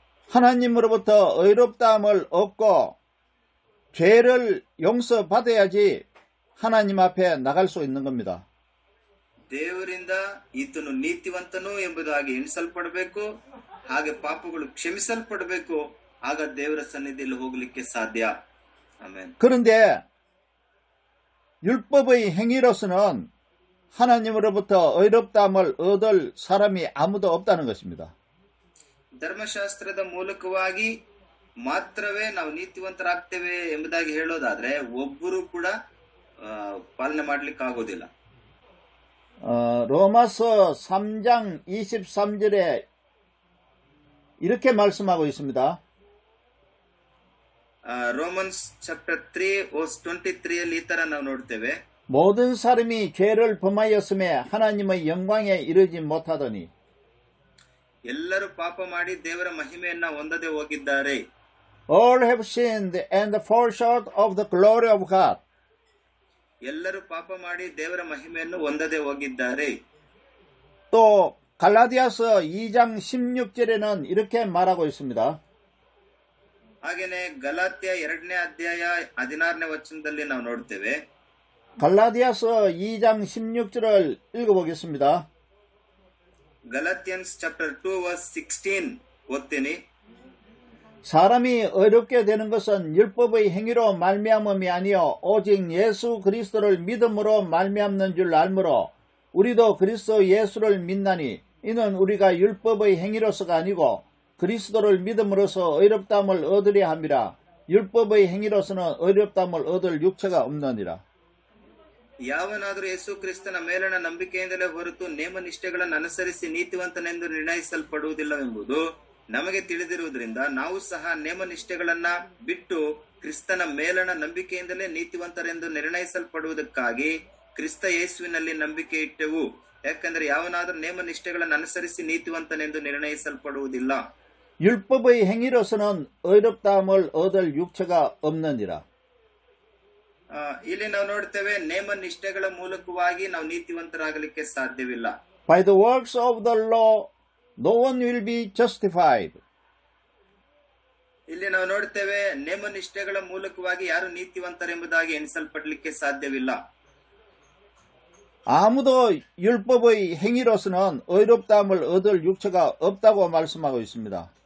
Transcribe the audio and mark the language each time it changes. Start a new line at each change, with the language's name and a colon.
Korean: 하나님으로부터 의롭다함을 얻고 죄를 용서받아야지 하나님 앞에 나갈 수 있는 겁니다.
Kannada: ದೇವರಿಂದ ಈತನು ನೀತಿವಂತನು ಎಂಬುದಾಗಿ ಎಣಿಸಲ್ಪಡಬೇಕು, ಹಾಗೆ ಪಾಪಗಳು ಕ್ಷಮಿಸಲ್ಪಡಬೇಕು, ಆಗ ದೇವರ ಸನ್ನಿಧಿಯಲ್ಲಿ ಹೋಗಲಿಕ್ಕೆ ಸಾಧ್ಯ. ಆಮೆನ್.
Korean: 그런데 율법의 행위로서는 하나님으로부터 의롭다함을 얻을 사람이 아무도 없다는 것입니다.
Kannada: ಧರ್ಮಶಾಸ್ತ್ರದ ಮೂಲಕವಾಗಿ ಮಾತ್ರವೇ ನಾವು ನೀತಿವಂತರಾಗ್ತೇವೆ ಎಂಬುದಾಗಿ ಹೇಳೋದಾದ್ರೆ ಒಬ್ಬರು ಕೂಡ ಪಾಲನೆ ಮಾಡ್ಲಿಕ್ಕೆ ಆಗೋದಿಲ್ಲ.
Korean: 로마서 3장 23절에 이렇게 말씀하고 있습니다.
English: Romans chapter 3 verse 23
Kannada: ಅಲ್ಲಿ ಈ ತರ ನಾವು ನೋಡ್ತೇವೆ.
Korean: 모든 사람이 죄를 범하였음에 하나님의 영광에 이르지 못하더니
Kannada: ಎಲ್ಲರೂ ಪಾಪ ಮಾಡಿ ದೇವರ ಮಹಿಮೆಯನ್ನ ಹೊಂದದೆ ಹೋಗಿದ್ದಾರೆ.
English: All have sinned and fall short of the glory of God.
Kannada: ಎಲ್ಲರೂ ಪಾಪ ಮಾಡಿ ದೇವರ ಮಹಿಮೆಯನ್ನು ಹೊಂದದೆ ಹೋಗಿದ್ದಾರೆ.
Korean: 또 갈라디아서 2장 16절에는 이렇게 말하고 있습니다.
Kannada: ಹಾಗೇನೆ ಗಲಾತ್ಯ 2ನೇ ಅಧ್ಯಾಯ 16ನೇ ವಚನದಲ್ಲಿ ನಾವು ನೋಡ್ತೇವೆ.
Korean: 갈라디아서 2장 16절을 읽어보겠습니다.
English: Galatians chapter 2 verse 16
Kannada: ಓದ್ತೀನಿ.
Korean: 사람이 어렵게 되는 것은 율법의 행위로 말미암음이 아니요 오직 예수 그리스도를 믿음으로 말미암는 줄 알므로 우리도 그리스도 예수를 믿나니 이는 우리가 율법의 행위로서가 아니고 그리스도를 믿음으로써 의롭다함을 얻으려 함이라. 율법의 행위로서는 의롭다함을 얻을 육체가 없느니라.
Kannada: ಯಾವನಾದರೂ ಯೇಸು ಕ್ರಿಸ್ತನ ಮೇಲಣ ನಂಬಿಕೆಯಿಂದಲೇ ಹೊರತು ನೇಮ ನಿಷ್ಠೆಗಳನ್ನು ಅನುಸರಿಸಿ ನೀತಿವಂತನೆಂದು ನಿರ್ಣಯಿಸಲ್ಪಡುವುದಿಲ್ಲವೆಂಬುದು ನಮಗೆ ತಿಳಿದಿರುವುದರಿಂದ ನಾವು ಸಹ ನೇಮ ನಿಷ್ಠೆಗಳನ್ನ ಬಿಟ್ಟು ಕ್ರಿಸ್ತನ ಮೇಲಣ ನಂಬಿಕೆಯಿಂದಲೇ ನೀತಿವಂತರೆಂದು ನಿರ್ಣಯಿಸಲ್ಪಡುವುದಕ್ಕಾಗಿ ಕ್ರಿಸ್ತ ಯೇಸುವಿನಲ್ಲಿ ನಂಬಿಕೆ ಇಟ್ಟೆವು. ಯಾಕಂದ್ರೆ ಯಾವನಾದರೂ ನೇಮ ನಿಷ್ಠೆಗಳನ್ನು ಅನುಸರಿಸಿ ನೀತಿವಂತನೆಂದು ನಿರ್ಣಯಿಸಲ್ಪಡುವುದಿಲ್ಲ.
Korean: 율법의 행위로서는 의롭다함을 얻을 육체가 없느니라.
Kannada: ಇಲ್ಲಿ ನಾವು ನೋಡ್ತೇವೆ ನೇಮ ನಿಷ್ಠೆಗಳ ಮೂಲಕವಾಗಿ ನಾವು ನೀತಿವಂತರಾಗಲಿಕ್ಕೆ ಸಾಧ್ಯವಿಲ್ಲ.
English: By the works of the law no one will be justified.
Kannada: ಇಲ್ಲಿ ನಾವು ನೋಡ್ತೇವೆ ನೇಮ ನಿಷ್ಠೆಗಳ ಮೂಲಕವಾಗಿ ಯಾರು ನೀತಿವಂತರೆಂಬುದಾಗಿ ಎಣಿಸಲ್ಪಡಲಿಕ್ಕೆ ಸಾಧ್ಯವಿಲ್ಲ.
Korean: 아무도 율법의 행위로서는 의롭다함을 얻을 육체가 없다고 말씀하고 있습니다.